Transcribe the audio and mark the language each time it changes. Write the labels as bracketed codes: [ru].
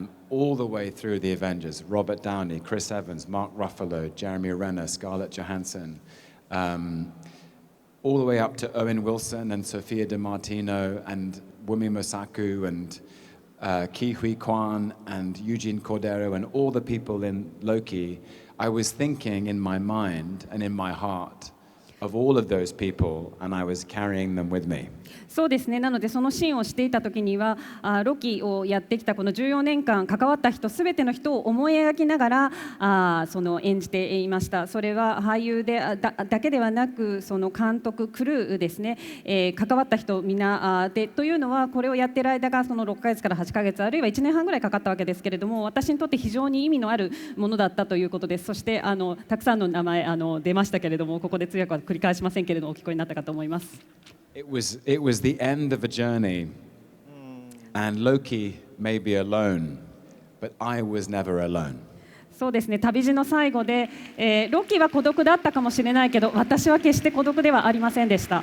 [en] all the way through the Avengers, Robert Downey, Chris Evans, Mark Ruffalo, Jeremy Renner, Scarlett Johansson, all the way up to Owen Wilson and Sofia DiMartino and Wumi Mosaku and Ke Huy Quan and Eugene Cordero and all the people in Loki. I was thinking in my mind and in my heart of all of those people, and I was carrying them with me. [ja] そうですね。なのでそのシーンをしていた時にはロキをやってきたこの14年間関わった人すべての人を思い描きながらその演じていました。それは俳優でだけではなく、その監督、クルーですね、関わった人みんなでというのは、これをやっている間がその6ヶ月から8ヶ月あるいは1年半ぐらいかかったわけですけれども、私にとって非常に意味のあるものだったということです。そしてたくさんの名前出ましたけれども、ここで通訳は繰り返しませんけれどもお聞こえになったかと思います。 [en] It was the end of a journey, and Loki may be alone, but I was never alone. [ja] そうですね。旅路の最後で、ロキは孤独だったかもしれないけど、私は決して孤独ではありませんでした。